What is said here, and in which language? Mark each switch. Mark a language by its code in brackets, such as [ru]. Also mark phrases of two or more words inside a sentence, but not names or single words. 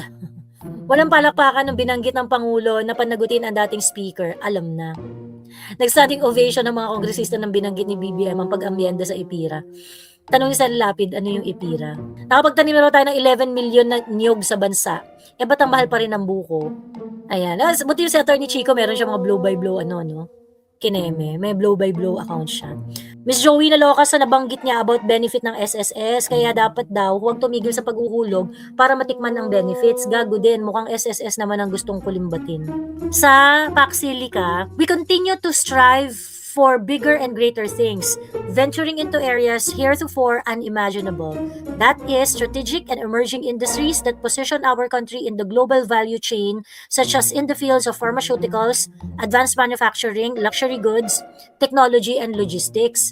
[tl] Walang palakpakan ng binanggit ng Pangulo na panagutin ang dating speaker, alam na. Nag- [en] standing ovation [tl] ng mga kongresista ng binanggit ni BBM ang pag-amyenda sa IPIRA. Tanong ni San Lapid, ano yung IPIRA? Nakapagtanim na tayo ng 11 million na niyog sa bansa. Ba't ang mahal pa rin ng buko? Ayan. Buti yung si Attorney Chico, meron siya mga [en] blow-by-blow, [tl] kineme. May [en] blow-by-blow account [tl] siya. Miss Joey naloka sa nabanggit niya about benefit ng SSS, kaya dapat daw huwag tumigil sa pag-uhulog para matikman ang benefits. Gago din, mukhang SSS naman ang gustong kulimbatin. Sa Paxilica, [en] we continue to strive for bigger and greater things, venturing into areas heretofore unimaginable. That is, strategic and emerging industries that position our country in the global value chain, such as in the fields of pharmaceuticals, advanced manufacturing, luxury goods, technology, and logistics.